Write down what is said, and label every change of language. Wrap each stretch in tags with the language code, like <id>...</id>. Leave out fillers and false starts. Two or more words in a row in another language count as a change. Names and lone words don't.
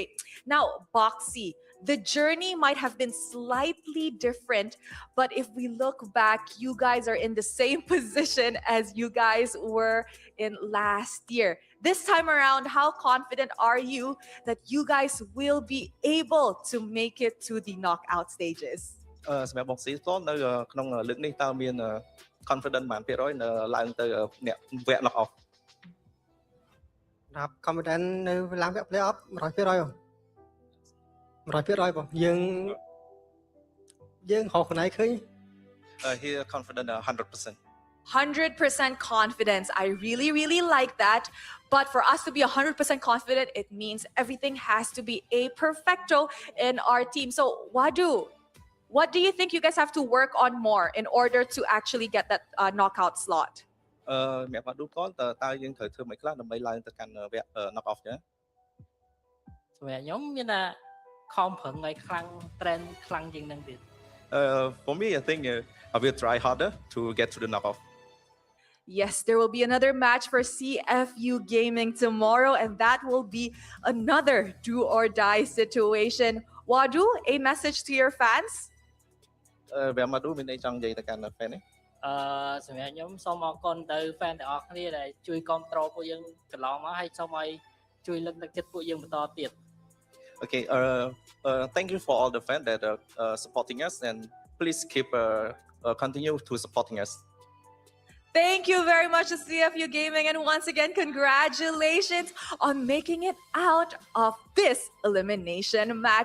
<en>Now, Boxy, the journey might have been slightly different, but if we look back, you guys are in the same position as you guys were in last year. This time around, how confident are you that you guys will be able to make it to the knockout stages?</en> <km>សម្រាប់ Boxy តនៅក្នុងលើកនេះតើមាន confident បានភាគរយនៅឡើងទៅអ្នកវគ្គ</km> <en>knock off</en> <km>ដល់ confident នៅឡើងវគ្គ</km> <en>play off</en> <km>100% បងយើងហៅខ្លួនឯងឃើញ</km> <en>he confident 100%. 100% confidence. I really like that. But for us to be 100% confident, it means everything has to be a perfecto in our team. So Wadu, what do you think you guys have to work on more in order to actually get that knockout slot?</en> <km>អ្នកបាត់ឌូតតើយើងត្រូវធ្វើមិនខ្លះដើម្បីឡើងទៅកាន់វគ្គ</km> <en>knock off</en> <km>ចា សម្រាប់ខ្ញុំមានថាខំប្រឹងឲ្យខ្លាំង trend ខ្លាំងជាងនឹងទៀត</km> <en>For me I think I will try harder to get to the knock off. Yes, there will be another match for CFU Gaming tomorrow, and that will be another do or die situation. Wadu, a message to your fans?</en> <km>វាមកឌូមានអីចង់និយាយទៅកាន់ fan នេះ សម្រាប់ខ្ញុំសូមអរគុណទៅ fan ទាំងអស់គ្នាដែលជួយគាំទ្រពួកយើងកន្លងមកហើយសូមឲ្យជួយលើកទឹកចិត្តពួកយើងបន្តទៀត</km> <en>Okay, thank you for all the fans that are supporting us and please keep continue to supporting us. Thank you very much to CFU Gaming, and once again, congratulations on making it out of this elimination match.</en>